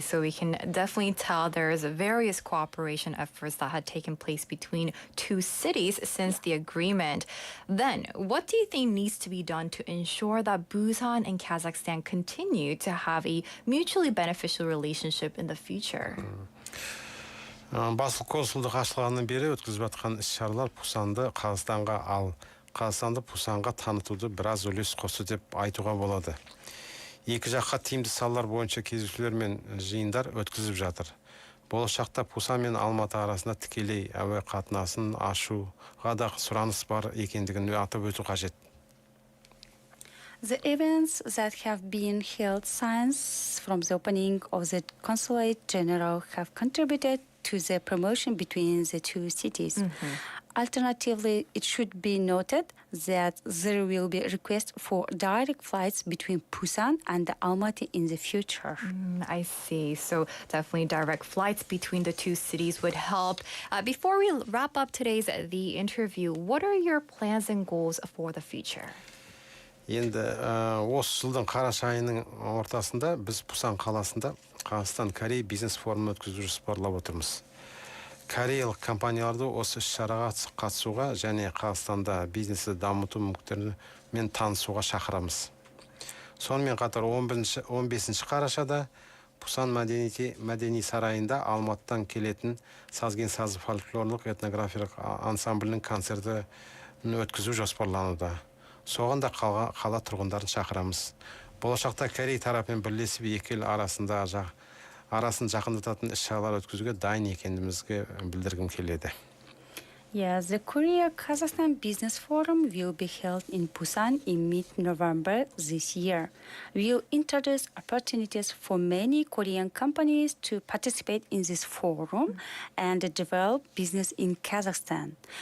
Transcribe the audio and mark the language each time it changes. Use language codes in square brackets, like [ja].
[en] So we can definitely tell there's various cooperation efforts that had taken place between two cities since the agreement. Then, what do you think needs to be done to ensure that Busan and Kazakhstan continue to have a mutually beneficial relationship in the future? [kk] Басыл консулдық ашылғаннан бері өткізіп жатқан іс-шаралар Пусанды Қазақстанды Пусанға танытуды біраз үлес қосты деп айтуға болады. Екі жаққа тиімді салалар бойынша кездесулер мен жиындар өткізіп жатыр. Болашақта Пусан мен Алматы арасында тікелей әуе қатынасын ашуға да сұраныс бар екендігін атап өту қажет. [en] The events that have been held since from the opening of the Consulate General have contributed to the promotion between the two cities. Alternatively, it should be noted that there will be requests for direct flights between Busan and Almaty in the future. I see. So definitely direct flights between the two cities would help. Before we wrap up today's the interview, what are your plans and goals for the future? [kk] Енді осы жылдың қараша айының ортасында біз Busan қаласында Қазақстан-Корей бизнес форумын өткізу жоспарлап отырмыз. Кореялық компанияларды осы іс-шараға қатысуға және Қазақстанда бизнесті дамыту мүмкіндіктерімен танысуға шақырамыз. Сонымен қатар 15 қарашада Busan мәдени сарайында Алматыдан келетін сазген сазы фольклорлық этнографиялық ансамблінің концерті өткізу жоспарлануда. Соған да қала тұрғындарын шақырамыз. Болашақта Корей тарапымен бірлесіп екі ел арасын жақындататын іс-шаралар өткізуге дайын екендігімізге білдіргім келеді. [en] Yes, the Korea-Kazakhstan Business Forum will be held in Busan in mid-November this year. We will introduce opportunities for many Korean companies to participate in this forum and develop business in Kazakhstan.